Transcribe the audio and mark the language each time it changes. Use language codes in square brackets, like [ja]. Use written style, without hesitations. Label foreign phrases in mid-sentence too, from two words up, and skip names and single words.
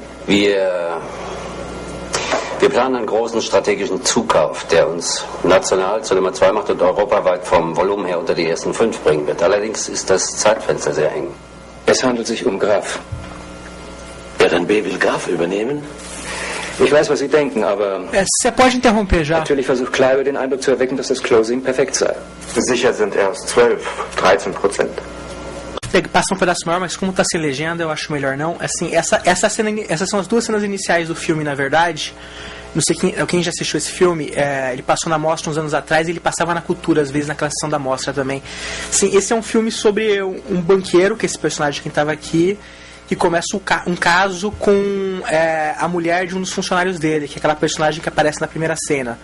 [de] Wir planen einen großen strategischen Zukauf, der uns national zur Nummer 2 macht und europaweit vom Volumen her unter die ersten 5 bringen wird. Allerdings ist das Zeitfenster sehr eng. Es handelt sich um Graf. Der RNB will Graf übernehmen? Ich weiß, was Sie denken, aber [pt] Você pode interromper já. [de] natürlich versucht Kleiber den Eindruck zu erwecken, dass das Closing perfekt sei. Sicher sind erst 12-13%. [pt] Passa um pedaço maior, mas como tá sem legenda, eu acho melhor não. Assim, essas são as duas cenas iniciais do filme, na verdade. Não sei quem já assistiu esse filme, ele passou na Mostra uns anos atrás e ele passava na Cultura, às vezes naquela sessão da Mostra também. Sim, esse é um filme sobre um banqueiro, que é esse personagem que estava aqui, que começa um caso com a mulher de um dos funcionários dele, que é aquela personagem que aparece na primeira cena.